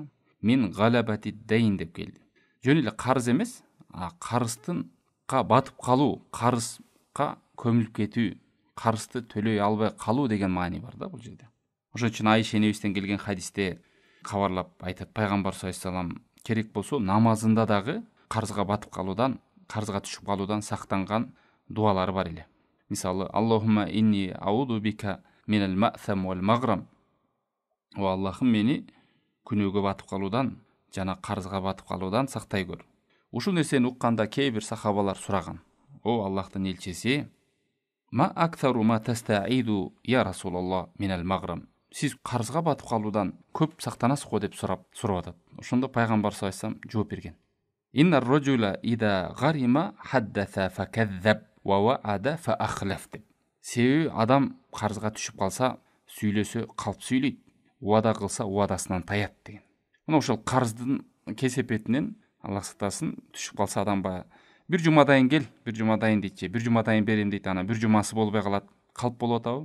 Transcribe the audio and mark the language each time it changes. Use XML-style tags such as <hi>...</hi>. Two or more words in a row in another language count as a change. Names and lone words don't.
<ar>من غلبة الدين</ar> <ky>деп келди. Жөн эле карыз эмес, карыздынка батып калуу, карызга көмүлүп кетүү, карызды төлөй албай калуу деген маани бар да бул жерде. Ошон үчүн Айша энебизден келген хадисте кабарлап айтат, пайгамбар</ky> <ar>صلى الله عليه وسلم</ar> <ky>керек болсо намазында дагы карызга батып калуудан, карызга түшүп калуудан сактанган дуалары бар эле. Мисалы:</ky> <ar>اللهم إني أعوذ بك من المأثم والمغرم.</ar> <ky>О Аллахым, мени күнөөгө батып калуудан жана карызга батып калуудан сактай көр. Ушул нерсени укканда кээ бир сахабалар сураган: "О Аллахтын элчиси,</ky> <ar>ما أكثر ما تستعيذ يا رسول الله من المغرم."</ar> <ky>Сиз карызга батып калуудан көп сактанасыз го деп сурап атат. Ошондо пайгамбар</ky> <ar>صلى الله عليه وسلم</ar> <ky>жооп берген:</ky> <ar>"إن الرجل إذا غرم حدث فكذب ووعد فأخلف."</ar> <ky>Себеби адам карызга түшүп калса, сүйлөсө калп сүйлөйт, уада кылса уадасынан таят деген. Мына ошол карыздын кесепетинен Аллах сактасын, түшүп калса адам баягы бир жумадайын кел, бир жумадайын дейт, бир жумадайын берем дейт, ана бир жумасы болбой калат, калп болуп атабы?</ky>